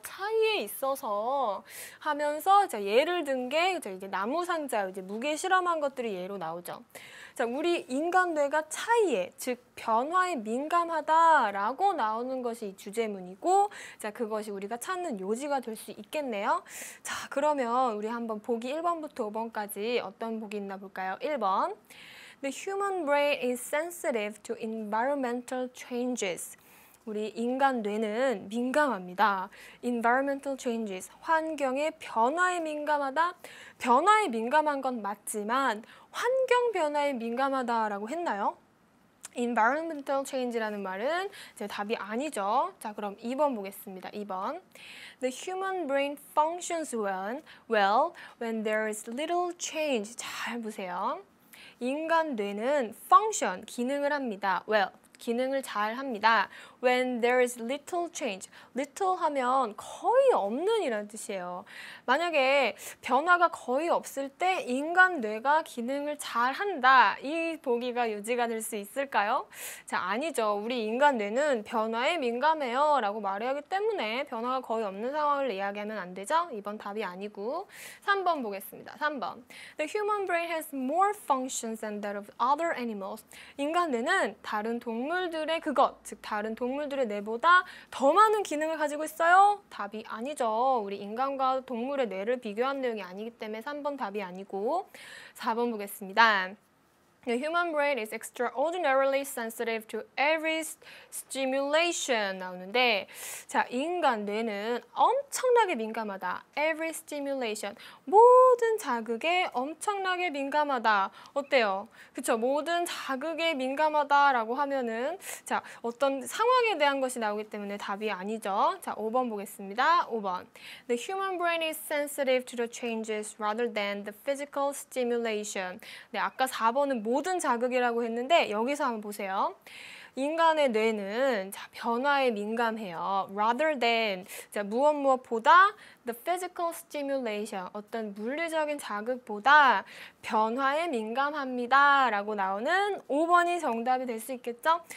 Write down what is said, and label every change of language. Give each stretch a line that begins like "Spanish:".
Korean: 차이에 있어서 하면서 자, 예를 든 게 이제 나무 상자, 이제 무게 실험한 것들이 예로 나오죠. 자, 우리 인간 뇌가 차이에, 즉 변화에 민감하다라고 나오는 것이 이 주제문이고, 자, 그것이 우리가 찾는 요지가 될 수 있겠네요. 자, 그러면 우리 한번 보기 1번부터 5번까지 어떤 보기 있나 볼까요? 1번.
English: The human brain is sensitive to environmental changes.
Korean: 우리 인간 뇌는 민감합니다.
English: Environmental changes,
Korean: 환경의 변화에 민감하다. 변화에 민감한 건 맞지만 환경 변화에 민감하다라고 했나요? Environmental change라는 말은 이제 답이 아니죠. 자, 그럼 2번 보겠습니다. 2번.
English: The human brain functions well when there is little change.
Korean: 잘 보세요. 인간 뇌는 function, 기능을 합니다. well, 기능을 잘 합니다.
English: When there is little change.
Korean: little 하면 거의 없는 이라는 뜻이에요. 만약에 변화가 거의 없을 때 인간 뇌가 기능을 잘 한다. 이 보기가 요지가 될 수 있을까요? 자, 아니죠. 우리 인간 뇌는 변화에 민감해요 라고 말해야 하기 때문에 변화가 거의 없는 상황을 이야기하면 안 되죠. 이번 답이 아니고 3번 보겠습니다. 3번.
English: The human brain has more functions than that of other animals.
Korean: 인간 뇌는 다른 동물들의 그것, 즉 다른 동물들의 뇌보다 더 많은 기능을 가지고 있어요? 답이 아니죠. 우리 인간과 동물의 뇌를 비교한 내용이 아니기 때문에 3번 답이 아니고 4번 보겠습니다.
English: The human brain is extraordinarily sensitive to every stimulation
Korean: 나오는데 자, 인간 뇌는 엄청나게 민감하다.
English: Every stimulation,
Korean: 모든 자극에 엄청나게 민감하다. 어때요? 그쵸? 모든 자극에 민감하다라고 하면은 자, 어떤 상황에 대한 것이 나오기 때문에 답이 아니죠. 자, 5번 보겠습니다. 5번.
English: The human brain is sensitive to the changes rather than the physical stimulation.
Korean: 네, 아까 4번은 모든 자극이라고 했는데 여기서 한번 보세요. 인간의 뇌는 자, 변화에 민감해요. Rather than 자, 무엇보다
English: the physical stimulation
Korean: 어떤 물리적인 자극보다 변화에 민감합니다 라고 나오는 5번이 정답이 될 수 있겠죠?